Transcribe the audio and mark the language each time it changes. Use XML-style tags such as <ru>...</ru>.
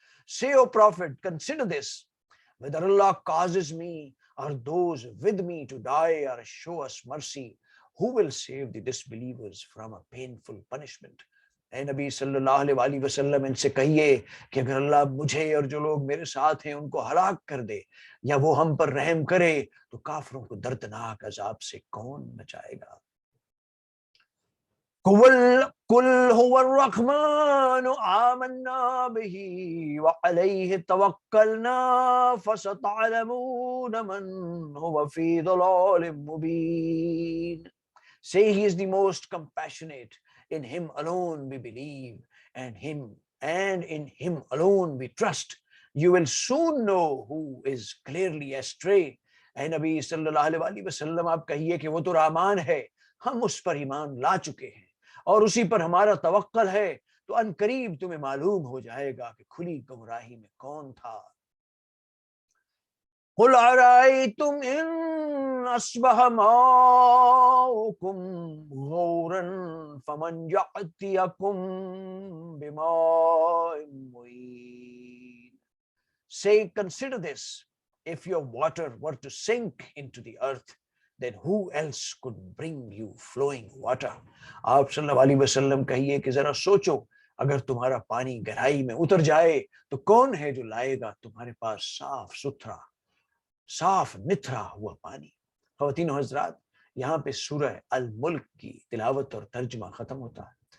<en>Say, O Prophet, consider this. Whether Allah causes me or those with me to die or show us mercy, who will save the disbelievers from a painful punishment?</en> <ur>اے نبی صلی اللہ علیہ وآلہ وسلم ان سے کہیے کہ اگر اللہ مجھے اور جو لوگ میرے ساتھ ہیں ان کو ہلاک کر دے یا وہ ہم پر رحم کرے تو کافروں کو دردناک عذاب سے کون بچائے گا.</ur> <ar>قل هو الرحمن آمنا به وعليه توكلنا فستعلمون من هو في ضلال مبين.</ar> <en>Say, he is the most compassionate. In him alone we believe, and in him alone we trust. You will soon know who is clearly astray.</en> <ur>اے نبی صلی اللہ علیہ وآلہ وسلم آپ کہیے کہ وہ تو رحمان ہے، ہم اس پر ایمان لا چکے ہیں اور اسی پر ہمارا توکل ہے، تو ان قریب تمہیں معلوم ہو جائے گا کہ کھلی گمراہی میں کون تھا.</ur> <ar>قل أرأيتم إن أصبح ماؤكم غورا فمن يأتيكم بماء معين.</ar> <en>Say, consider this. If your water were to sink into the earth, then who else could bring you flowing water?</en> <ur>آپ صلی اللہ علیہ وسلم کہیے کہ ذرا سوچو، اگر تمہارا پانی گہرائی میں اتر جائے تو کون ہے جو لائے گا تمہارے پاس صاف ستھرا صاف نتھرا ہوا پانی. خواتین و حضرات، یہاں پہ سورہ الملک کی تلاوت اور ترجمہ ختم ہوتا ہے.</ur>